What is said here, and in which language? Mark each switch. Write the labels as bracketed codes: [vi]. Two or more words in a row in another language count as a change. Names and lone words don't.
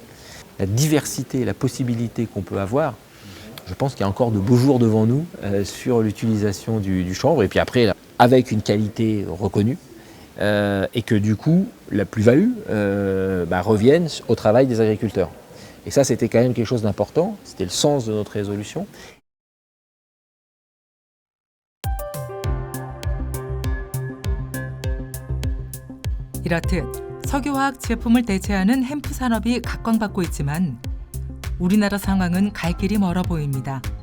[fr] La diversité, la possibilité qu'on peut avoir, je pense qu'il y a encore de beaux jours devant nous sur l'utilisation du chanvre. Et puis après, avec une qualité reconnue, et que du coup, la plus-value revienne au travail des agriculteurs. Et ça, c'était quand même quelque chose d'important, c'était le sens de notre résolution. [ko] 이렇듯 석유화학 제품을 대체하는 햄프 산업이 각광받고 있지만 우리나라 상황은 갈 길이 멀어 보입니다.